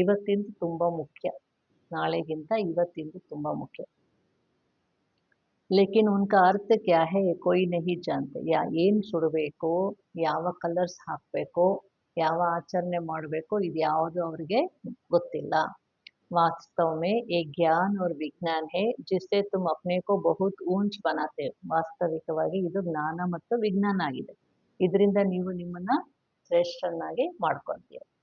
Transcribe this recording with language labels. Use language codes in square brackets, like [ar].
[kn] ಇವತ್ತಿಂದು ತುಂಬ ಮುಖ್ಯ, ನಾಳೆಗಿಂತ ಇವತ್ತಿಂದು ತುಂಬ ಮುಖ್ಯ. [hi] ಲೇಕಿನ್ ಉನ್ಕಾ ಅರ್ಥ ಕ್ಯಾ ಹೈ ಕೋಯಿ ನಹಿ ಜಾನ್ತೆ. [kn] ಏನು ಸುಡಬೇಕು, ಯಾವ ಕಲರ್ಸ್ ಹಾಕಬೇಕು, ಯಾವ ಆಚರಣೆ ಮಾಡಬೇಕು, ಇದು ಯಾವುದು ಅವರಿಗೆ ಗೊತ್ತಿಲ್ಲ. [hi] वास्तव में एक ज्ञान और विज्ञान है जिससे तुम अपने को बहुत ऊंच बनाते हो. [kn] ವಾಸ್ತವಿಕವಾಗಿ ಇದು ಜ್ಞಾನ ಮತ್ತು ವಿಜ್ಞಾನ ಆಗಿದೆ, ಇದರಿಂದ ನೀವು ನಿಮ್ಮನ್ನ ಶ್ರೇಷ್ಠನಾಗಿ ಮಾಡ್ಕೊಳ್ತೀರ.